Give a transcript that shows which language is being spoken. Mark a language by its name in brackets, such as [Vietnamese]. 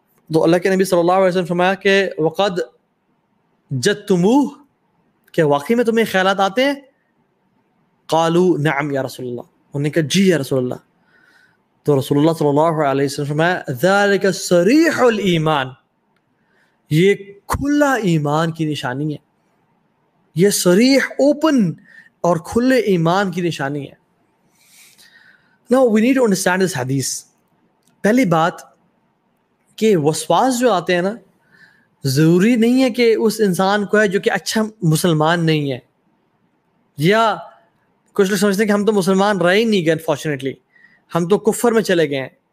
[Urdu] تو اللہ کے نبی صلی اللہ علیہ وسلم فرمایا کہ [Arabic] وقد جدتموہ, [Urdu] کہ واقعی میں تمہیں خیالات آتے ہیں؟ [Arabic] قالوا نعم یا رسول اللہ, [Urdu] انہوں نے کہا جی یا رسول اللہ. تو رسول اللہ صلی اللہ علیہ وسلم فرمایا [Arabic] ذالک صریح الایمان, [Urdu] یہ کھلا ایمان کی نشانی ہے, یہ صریح اوپن اور کھلے ایمان کی نشانی ہے. [English] Now we need to understand this hadith. [Urdu] پہلی بات کہ وسواس جو آتے ہیں نا, ضروری نہیں ہے کہ اس انسان کو ہے جو کہ اچھا مسلمان نہیں ہے, یا کچھ لوگ سمجھتے ہیں کہ ہم تو مسلمان رہ ہی نہیں گئے, انفارچونیٹلی ہم تو کفر میں چلے گئے ہیں.